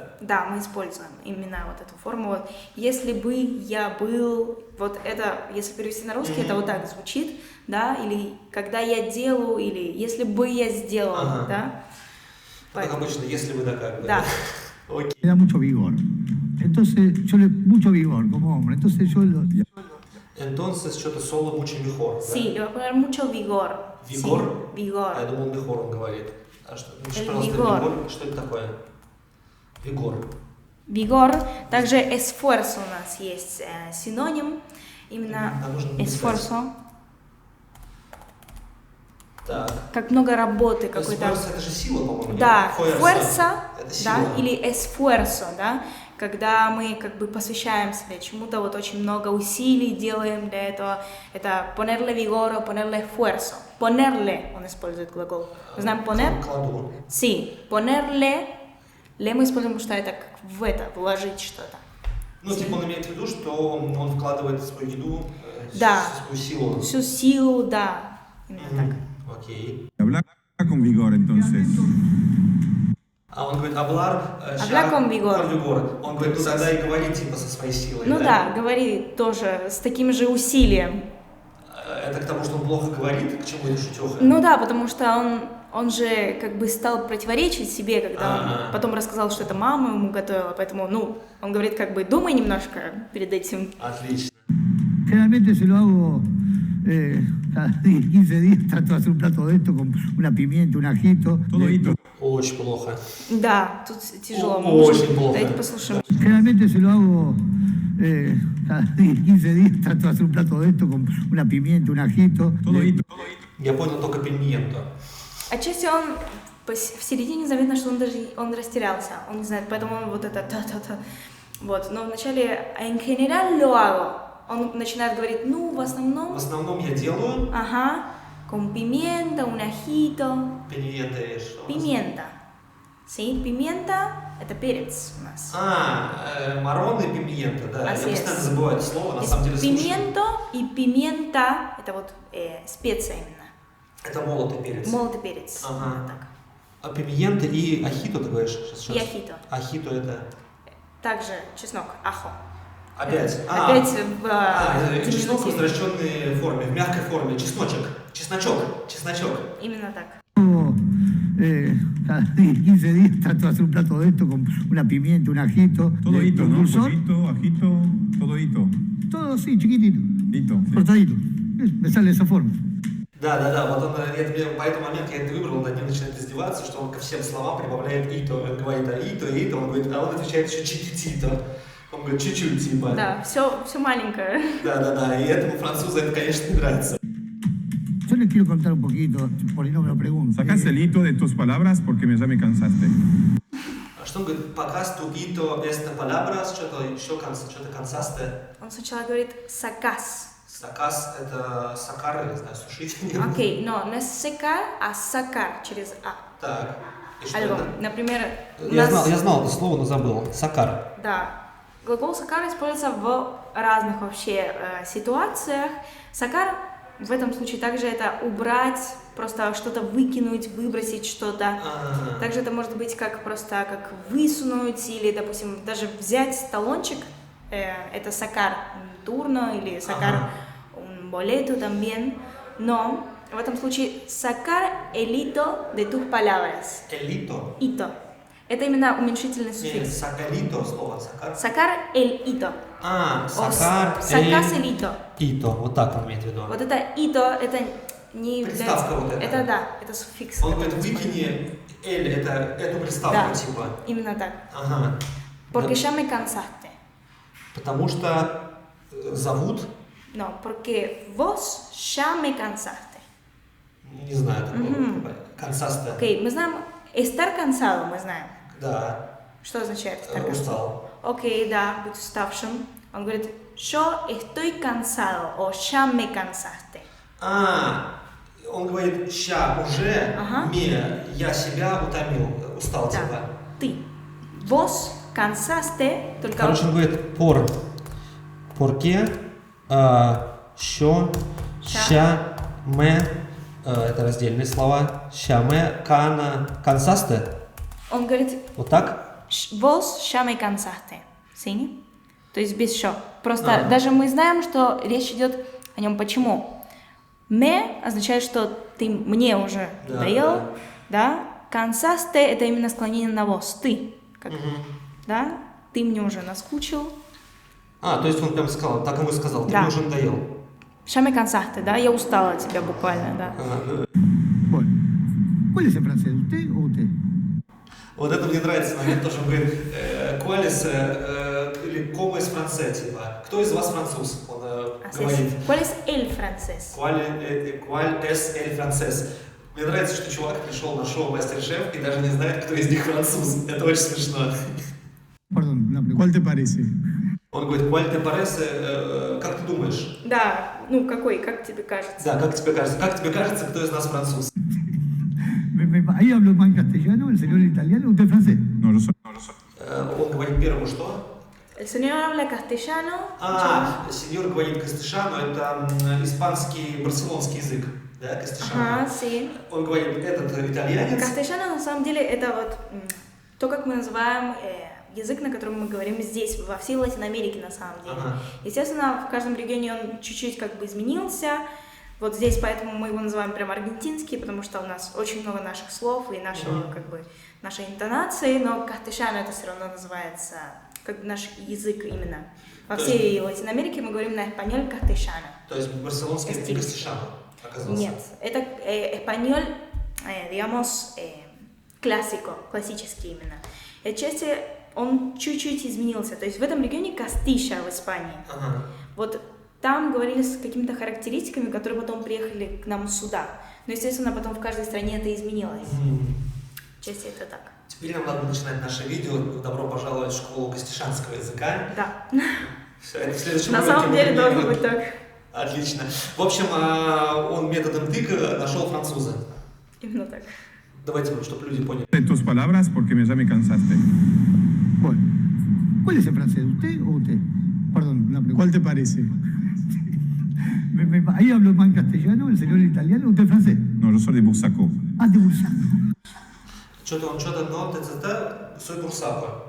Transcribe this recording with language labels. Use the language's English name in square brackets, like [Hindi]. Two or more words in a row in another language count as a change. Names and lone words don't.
[Russian] Да, мы используем именно вот эту форму. Вот, если бы я был, вот это, если перевести на русский, это вот так звучит, да, или когда я делаю, или если бы я сделал, да. Как обычно, если бы, да, как бы. Да. Окей. [Spanish] le da mucho vigor. Entonces, mucho vigor como hombre. Entonces Entonces, [Russian] что-то соло [Spanish] mucho mejor, [Russian] да? [Spanish] Sí, le voy a poner mucho vigor. Vigor? Sí, vigor. [Russian] Я думал, mejor он говорит. А что, [Spanish] El [Russian] пожалуйста, [Spanish] vigor. vigor, [Russian] что это такое? [Spanish] Vigor. Vigor. [Russian] Также esfuerzo у нас есть синоним. Именно Нам нужно написать. [Spanish] esfuerzo. [Russian] Так. Как много работы какой-то. Esfuerzo это же сила, по-моему. нет? Да, [Spanish] Fuerza. fuerza, [Russian] Это да, сила. или esfuerzo, да, когда мы как бы посвящаем себе чему-то, вот очень много усилий делаем для этого, это [Spanish] ponerle vigor o ponerle esfuerzo. Ponerle, [Russian] он использует глагол. Мы знаем poner? Кладу. [Spanish] Sí, ponerle, le [Russian] мы используем, что это как в это, вложить что-то. Типа он имеет в виду, что он вкладывает свою еду, Да. свою силу. Всю силу, да, именно так. Окей. [Spanish] Habla con vigor entonces. [Russian] А он говорит, [Spanish] hablar Habla con vigor. con vigor. [Russian] Он говорит, тогда и говори типа со своей силой. Ну да, говори тоже с таким же усилием. Это к тому, что он плохо говорит, к чему это шутеха? Ну да, потому что он же как бы стал противоречить себе, когда он потом рассказал, что это мама ему готовила, поэтому, он говорит, как бы думай немножко перед этим. Отлично. [Spanish] generalmente se lo hago cada 15 días, trato de hacer un plato de esto con una pimienta, un ajito. Todo hito. [Russian] Очень плохо. Да, тут тяжело. Мы Очень можем- плохо. Давайте послушаем. [Spanish] Generalmente se lo hago cada 15 días, trato de hacer un plato de esto con una pimienta, un ajito. Todo hito. [Russian] Я понял только пimiento. Отчасти он в середине заметно, что он растерялся, он не знает, поэтому он вот это та-та-та. Вот, но вначале [Spanish] en general lo hago. [Russian] Он начинает говорить, в В основном, основном я делаю [Spanish] con pimienta, un ajito, [Russian] пimiento и что? [Spanish] pimienta. Sí, pimienta – [Russian] это перец у нас. Марон и пимиента, да. [Spanish] Así [Russian] Я [Spanish] es. [Russian] постоянно забываю это слово, на [Spanish] Es [Russian] самом деле слушаю. pimiento и pimienta – это вот специя именно. Это молотый перец. Молотый перец. Ага. именно так. А пимиента и ахито ты говоришь? Сейчас. И ахито. Ахито это... Также чеснок, ахо. Опять? Опять в это чеснок в диминутиве. возвращенной форме, в мягкой форме. Чесночек. Чесночок. Именно так. [Spanish] Cada 15 días trato de hacer un plato de esto con una pimienta, un ajito, Todo hito, un ¿no? dulzor. Pollito, ajito, todo hito. Todo así, chiquitito, Hito, sí. cortadito. Me sale de esa forma. [Russian] Да, вот он, по этому моменту я это выбрал, над ним начинает издеваться, что он ко всем словам прибавляет ито. Он говорит ито, он говорит, а он отвечает еще читито. Он говорит, чуть-чуть, типа. Да, все маленькое. Да, и этому французу это, конечно, не нравится. [Spanish] Yo les quiero contar un poquito, por ahí no me lo preguntan. Sacaste el hito de tus palabras porque ya me cansaste. [Russian] А что он говорит, показ [Spanish] tu ito esta palabras, [Russian] что-то еще, что-то консасте. Он сначала говорит сакас. Сакас это сакар, я не знаю, сушить. Окей, но не секар, а сакар через а. Так, и что [Spanish] Algo. [Russian] это? Например, у Я нас... знал это слово, но забыл. Сакар. Да. Глагол сакар используется в разных вообще ситуациях. Сакар в этом случае также это убрать, просто что-то выкинуть, выбросить что-то. Также это может быть как просто как высунуть или, допустим, даже взять талончик. Это [Spanish] sacar turno [Russian] или сакар [Spanish] un boleto también. [Russian] Но в этом случае [Spanish] sacar el hito de tus palabras. Элито. Ito. [Russian] Это именно уменьшительный Не, суффикс. сакалито слово, сакар. [Spanish] Sacar el hito. [Russian] Сакар, [Spanish] Sacas el hito. [Russian] ито. Вот так он имеет в виду. Вот это ito, это не Приставка является... вот эта. Это да, это суффикс. Он говорит, выкини эль, это эту приставку, Да. типа. Именно так. Ага. [Spanish] Porque [Russian] Да, [Spanish] ya me cansaste. [Russian] потому что зовут, [Spanish] No, porque vos ya me cansaste. [Russian] не знаю, такого, консасте. Окей, мы знаем [Spanish] estar cansado, [Russian] мы знаем. Да, Что означает [Spanish] estar cansado? [Russian] устал. Окей, да, быть уставшим. Он говорит, [Spanish] yo estoy cansado o ya me cansaste. [Russian] Он говорит, ща уже, Ага. я себя утомил, устал, Да. типа. Ты. [Spanish] Vos cansaste, [Russian] только... Короче, он говорит, porque, що, ща, ме, это раздельные слова, [Spanish] ya, me, cansaste, [Russian] Он говорит, вот так? [Spanish] vos ya me cansaste. ¿Sí? [Russian] То есть без «що». Просто даже мы знаем, что речь идет о нем. Почему? «Me» означает, что ты мне уже надоел, да? «Cansaste» — это именно склонение на «vos», ты. Как, да? Ты мне уже наскучил. То есть он прям сказал, так ему и сказал, ты Да. мне уже надоел. [Spanish] «Ya me cansaste», [Russian] да? Я устала от тебя буквально, да. [Spanish] Bueno, ¿cuál es el francés? ¿Usted o usted? [Russian] Вот это мне нравится момент, тоже он говорит, [Spanish] «Cuáles, или «Como es francés», [Russian] типа, кто из вас француз? Он [Spanish] Así [Russian] говорит, [Spanish] es. ¿Cuál es el francés? «Cuál es el francés?» [Russian] Мне нравится, что чувак пришел на шоу «Мастер-шеф» и даже не знает, кто из них француз. Это очень смешно. [Spanish] Perdón, una pregunta. ¿Cuál te parece? [Russian] Он говорит, [Spanish] «Cuál te parece?» [Russian] Как ты думаешь? Да, ну какой, как тебе кажется? Да, как тебе кажется? Как тебе кажется, кто из нас француз? [Spanish] Ahí habló más en castellano, el señor en italiano, usted francés. No, yo soy. [Russian] Он говорит первому что? [Spanish] El señor habla castellano. [Russian] Сеньор говорит кастишано, это испанский барселонский язык. Да, кастишано. Ага, sí. Он говорит, этот итальянец. Castellano на самом деле это вот то, как мы называем язык, на котором мы говорим здесь, во всей Латиноамерике на самом деле. Естественно, в каждом регионе он чуть-чуть как бы изменился. Вот здесь поэтому мы его называем прям аргентинский, потому что у нас очень много наших слов и нашего, как бы, нашей интонации, но castellano это все равно называется как наш язык именно. Во всей Латиноамерике мы говорим на [Spanish] español castellano. [Russian] То есть барселонский это не кастишано, оказался? Нет, это [Spanish] español, digamos, [Russian] классический именно. И отчасти он чуть-чуть изменился. То есть в этом регионе Кастиша в Испании. Вот там говорили с какими-то характеристиками, которые потом приехали к нам сюда. Но, естественно, потом в каждой стране это изменилось. Отчасти это так. Теперь нам надо начинать наше видео. Добро пожаловать в школу кастишанского языка. Да. Все, это в следующем На уроке самом мы деле должно примерно- быть так. Отлично. В общем, он методом тыка нашел француза. Именно так. Давайте, чтобы люди поняли. [Spanish] De tus palabras porque ya me cansaste. Bueno, ¿cuál es el francés? ¿Usted o usted? Perdón, una pregunta. ¿Cuál te parece? Ahí hablo más en castellano, el señor en italiano, ¿usted es francés? No, yo soy de Bursaco. Ah, de Bursaco. [Russian] Что-то он что-то, но ТЦТ, [Spanish] soy бурсако.